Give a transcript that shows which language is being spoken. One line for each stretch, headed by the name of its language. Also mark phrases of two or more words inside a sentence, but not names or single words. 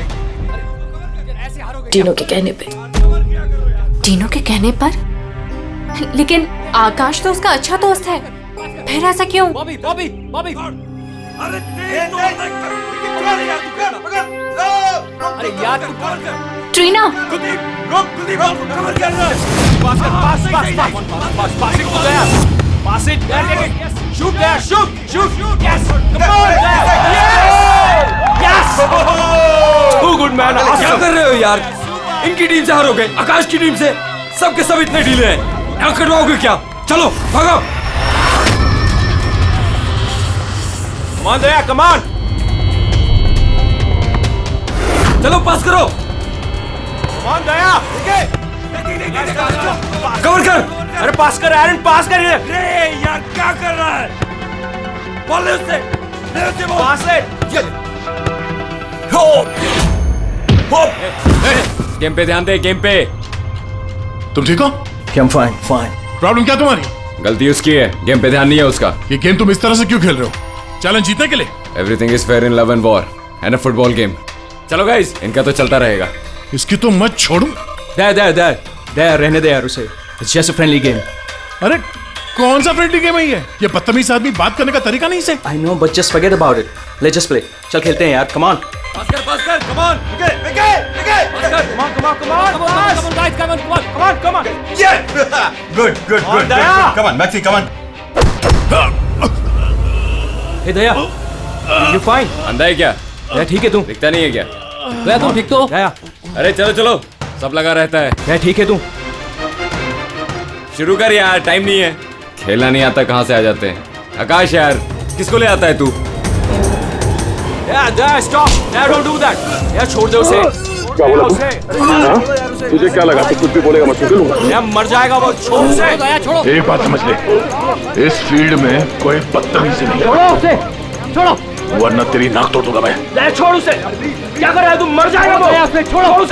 Hindi: टीनो के कहने पे। टीनो के कहने पर? लेकिन आकाश तो उसका अच्छा दोस्त है, फिर ऐसा क्यों? बॉबी। अरे यार तू ट्रीना,
English: Pass it. Shoot there. Shoot. Yes. Come on. Yes. Too good man.
Hindi: क्या कर रहे हो यार? इनकी टीम से हारोगे, आकाश की टीम से। सबके सब इतने ढीले हैं। यहाँ करवाओगे क्या? चलो भागो।
English: Come on दया, come on.
Hindi: चलो पास करो।
English: Come on
Hindi: दया. कवर कर। अरे पास कर एरन, पास कर इधर। रे यार क्या कर रहा है? बॉल ले उससे बॉल। पास है। हो। गेम पे ध्यान दे, गेम पे। तुम ठीक हो?
English: I'm fine.
Hindi: प्रॉब्लम क्या तुम्हारी? गलती उसकी है, गेम पे ध्यान नहीं है उसका। ये गेम तुम इस तरह से क्यों खेल रहे हो? चैलेंज जीतने के लिए?
English: Everything is fair in love and war and a football game.
Hindi: चलो गाइस, इनका तो चलता रहेगा। इसकी तो मत छोड़ू। दया रहने दे यार उसे।
English: It's just a friendly game.
Hindi: अरे कौन सा
English: friendly game
Hindi: है ये? बदतमीज आदमी बात करने का तरीका नहीं से।
English: I know, but just forget about it. Let's just play.
Hindi: चल खेलते हैं यार.
English: Come on.
Hindi: पास कर.
English: Come on. Okay. Come on. Come on, guys. Come on. Yeah. Good. Daya. Come on, Maxi, come on. Hey दया. You fine?
Hindi: अंधा है क्या? दया ठीक है तू? दिखता नहीं है क्या? दया तुम ठीक तो? दया. अरे चलो, सब लगा रहता है। दया ठीक है तू? शुरू कर यार, टाइम नहीं है। खेलना नहीं आता कहाँ से आ जाते हैं। आकाश यार, किसको ले आता है तू?
English: दया stop. दया don't do that.
Hindi: दया छोड़ दे उसे. क्या बोला तू? तुझे क्या लगा तू कुछ भी बोलेगा मैं सुन लूंगा? दया मर जाएगा वो. छोड़ उसे. दया छोड़ो. एक बात समझ ले, इस फील्ड में कोई बदतमीजी नहीं। छोड़ो उसे. छोड़ो. वरना तेरी नाक तोड़ दूंगा मैं। दया छोड़ उसे. क्या कर रहा है तू? मर जाएगा वो. दया छोड़ उसे.